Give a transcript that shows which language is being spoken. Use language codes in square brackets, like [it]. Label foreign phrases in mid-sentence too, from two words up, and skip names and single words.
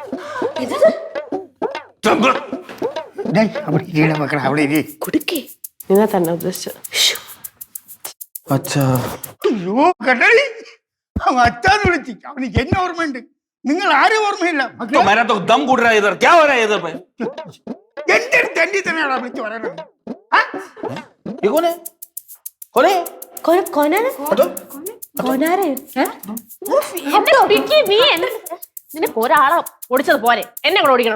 [ml] മക്കളെ അവിടെ ഇരി. കൊടുക്കേ. നിങ്ങൾ തന്നെ ഉദ്ദേശിച്ചു. അച്ഛാ. അയ്യോ കണ്ടടി, അവൻ അച്ഛാന്ന് വിളിച്ചു. അവനിക്ക് എന്നെ ഓർമ്മയുണ്ട്, നിങ്ങൾ ആരും ഓർമ്മയില്ല. മക്കളെ [hi] मेरा तो दम घुट रहा है इधर. क्या हो रहा है इधर पे? [ml] എന്റെ അടുത്ത് എന്റെ തന്നെയാണോ വിളിച്ചു പറയണത്? [hi] ये कौन है? कौन है? [ml] നിനക്ക് ഒരാളെ ഓടിച്ചത് പോലെ എന്നെ കൂടെ ഓടിക്കണം.